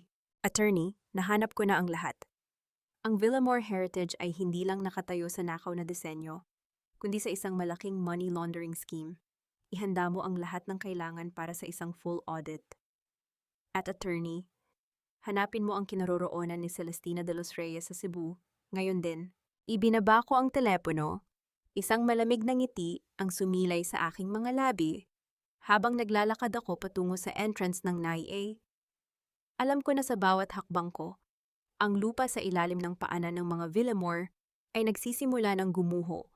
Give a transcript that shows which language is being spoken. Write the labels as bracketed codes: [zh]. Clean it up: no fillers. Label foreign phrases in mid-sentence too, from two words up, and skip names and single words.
[tl] Attorney, nahanap ko na ang lahat. Ang Villamor Heritage ay hindi lang nakatayo sa nakaw na disenyo, kundi sa isang malaking [en] money laundering scheme. [tl] Ihanda mo ang lahat ng kailangan para sa isang [en] full audit. [tl] At Attorney, hanapin mo ang kinaroroonan ni Celestina de los Reyes sa Cebu. Ngayon din, ibinaba ko ang telepono. Isang malamig na ngiti ang sumilay sa aking mga labi habang naglalakad ako patungo sa entrance ng NIA. Alam ko na sa bawat hakbang ko, ang lupa sa ilalim ng paanan ng mga Villamor ay nagsisimula ng gumuho.